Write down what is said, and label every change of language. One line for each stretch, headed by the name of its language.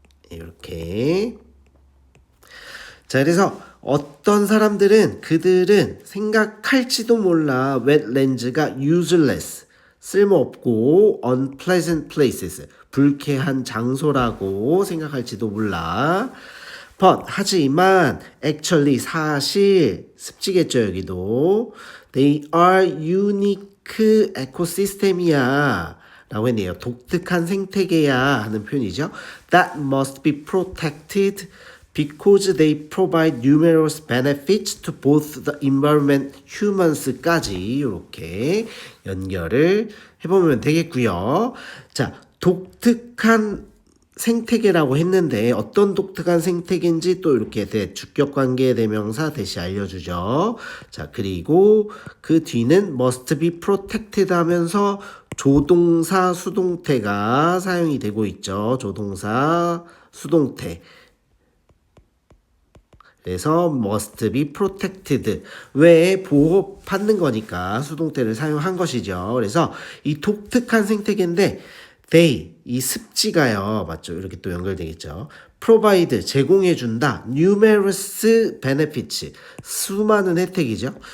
Korean: 이렇게. 자, 그래서 어떤 사람들은 그들은 생각할지도 몰라 wetlands가 useless 쓸모없고
English: unpleasant places
Korean: 불쾌한 장소라고 생각할지도 몰라. But 하지만 actually 사실 습지겠죠 여기도.
English: They are unique ecosystem이야
Korean: 라고 했네요. 독특한 생태계야 하는 표현이죠.
English: That must be protected because they provide numerous benefits to both the environment, humans까지 이렇게 연결을 해보면 되겠고요.
Korean: 자, 독특한 생태계라고 했는데 어떤 독특한 생태계인지 또 이렇게 주격관계 대명사 대시 알려주죠. 자, 그리고 그 뒤는
English: must be protected
Korean: 하면서 조동사 수동태가 사용이 되고 있죠. 조동사 수동태. 그래서
English: must be protected.
Korean: 왜 보호받는 거니까 수동태를 사용한 것이죠. 그래서 이 독특한 생태계인데 they, 이 습지가요. 맞죠? 이렇게 또 연결되겠죠. provide, 제공해준다.
English: numerous benefits,
Korean: 수많은 혜택이죠.